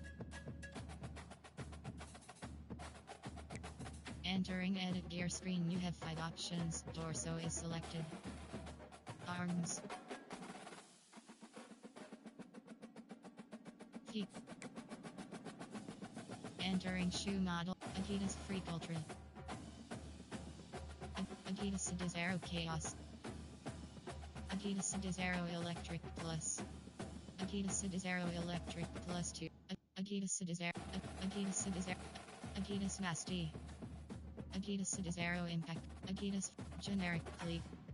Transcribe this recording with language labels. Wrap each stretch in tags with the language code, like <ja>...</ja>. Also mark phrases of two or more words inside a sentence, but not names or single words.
<en>Entering edit gear screen, you have 5 options. Torso is selected. Arms, feet. Entering shoe model, Adidas Freak Ultra, Adidas Desero Chaos, Adidas Desero Electric Plus, Adidas Desero Electric Plus 2, Adidas Desero, Adidas Desero, Adidas Nasty, Adidas Desero Impact, Adidas Generic Cleat,</en>